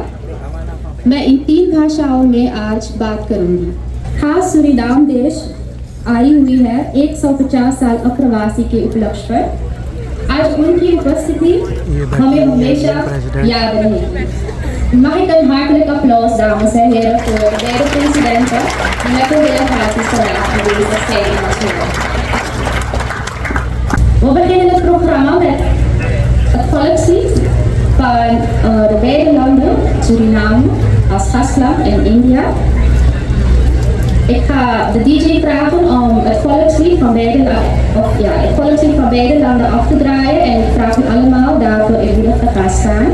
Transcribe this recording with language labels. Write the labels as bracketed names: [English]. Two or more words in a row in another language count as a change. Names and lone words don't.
[Hindi] मैं इन 3 भाषाओं में आज बात करूंगी। खास सूरीनाम देश आई हुई है 150 साल अप्रवासी के उपलक्ष्य पर। आज उनकी उपस्थिति हमें हमेशा याद रहेगी। [Dutch] Mag ik een hartelijk applaus, dames en heren, voor de beide presidenten die met hun delegaties vandaag aanwezig zijn in ons midden. We beginnen het programma met het volkslied van de beide landen, Suriname als gastland en India. Ik ga de DJ vragen om het volkslied van beide landen af te draaien en ik vraag u allemaal daarvoor eerbiedig te gaan staan.